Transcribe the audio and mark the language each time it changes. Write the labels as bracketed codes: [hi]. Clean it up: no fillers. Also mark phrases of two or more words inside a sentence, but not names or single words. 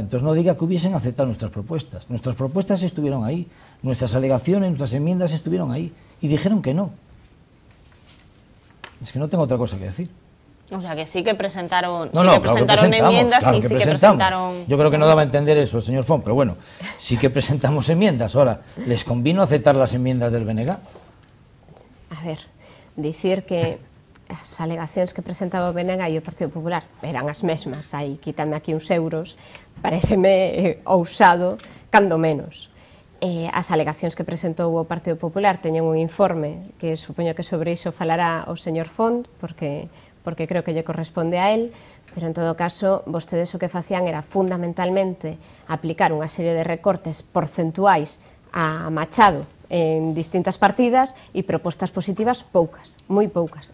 [es] Entonces no diga que hubiesen aceptado nuestras propuestas. Nuestras propuestas estuvieron ahí, nuestras alegaciones, nuestras enmiendas estuvieron ahí y dijeron que no. Es que no tengo otra cosa que decir. O sea, que sí que presentaron, presentaron enmiendas claro y sí que presentaron... Yo creo que no daba a entender eso, señor Font, pero bueno, sí que presentamos enmiendas. Ahora, ¿les convino aceptar las enmiendas del BNG? [gl] A ver, dicir que as alegacións que presentaba o BNG e o Partido Popular eran as mesmas, aí quítame aquí uns euros, pareceme ousado, cando menos. As alegacións que presentou o Partido Popular teñen un informe que supoño que sobre iso falará o señor Font, porque creo que lle corresponde a él, pero en todo caso, vostedes o que facían era fundamentalmente aplicar unha serie de recortes porcentuais a Machado en distintas partidas e propostas positivas poucas, moi poucas.